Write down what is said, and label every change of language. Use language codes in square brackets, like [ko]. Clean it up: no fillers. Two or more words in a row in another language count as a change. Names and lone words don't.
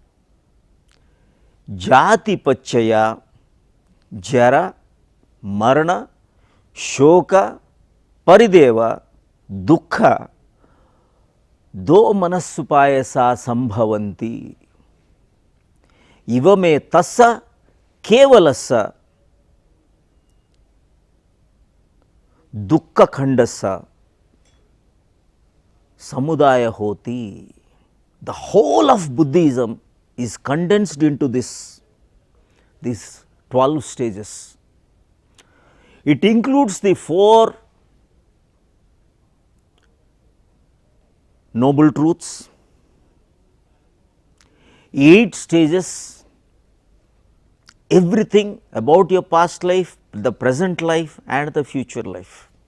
[pi] jati pachaya jara, marana, shoka, parideva, dukkha, do manassupayasa sambhavanti, ivame tassa kevalassa dukkha khandassa samudaya hoti. [en] The whole of Buddhism is condensed into these 12 stages. It includes the 4 noble truths, 8 stages, everything about your past life, the present life and the future life.